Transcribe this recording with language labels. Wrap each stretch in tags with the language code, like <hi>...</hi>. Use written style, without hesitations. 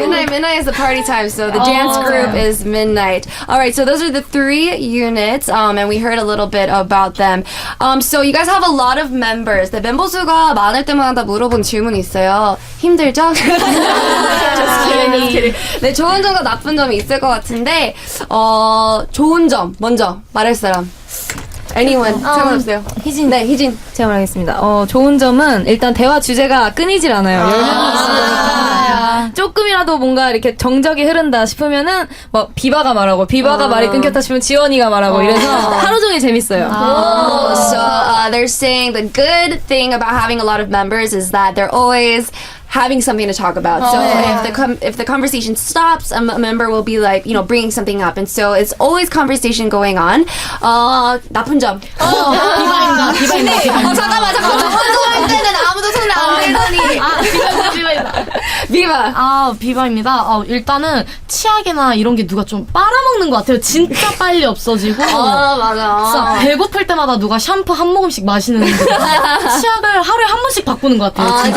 <en>Midnight is the party time, so the dance group is Midnight. All right, so those are the 3 units, and we heard a little bit about them. So you guys have a lot of members.</en> <ko>네, 멤버 수가 많을 때마다 물어본 질문이 있어요. 힘들죠?</ko> <en>Just kidding.</en> <ko>네, 좋은 점과 나쁜 점이 있을 것 같은데, 좋은 점 먼저 말할 사람.</ko> <en>Anyone,</en> <ko>상관없어요. 희진. 네, 희진. 제가 말하겠습니다. 좋은 점은 일단 대화 주제가 끊이질 않아요. 10명이 있으니까 조금이라도 뭔가 이렇게 정적이 흐른다 싶으면은 비바가 말하고 비바가 말이 끊겼다 싶으면 지원이가 말하고 이래서 하루 종일 재밌어요.</ko> <en>So they're saying the good thing about having a lot of members is that they're always having something to talk about. So if the conversation stops, a member will be like, you know, bringing something up. And so it's always conversation going on.</en> <ko>나쁜 점. 비바입니다. 잠깐만. 할 때는 아무도 손을 안 대더니. 비바입니다. 비바. 비바입니다. 일단은 치약이나 이런 게 누가 좀 빨아먹는 것 같아요. 진짜 빨리 없어지고. 맞아. 진짜 배고플 때마다 누가 샴푸 한 모금씩 마시는 치약을 하루에 한 번씩 바꾸는 것 같아요.</ko>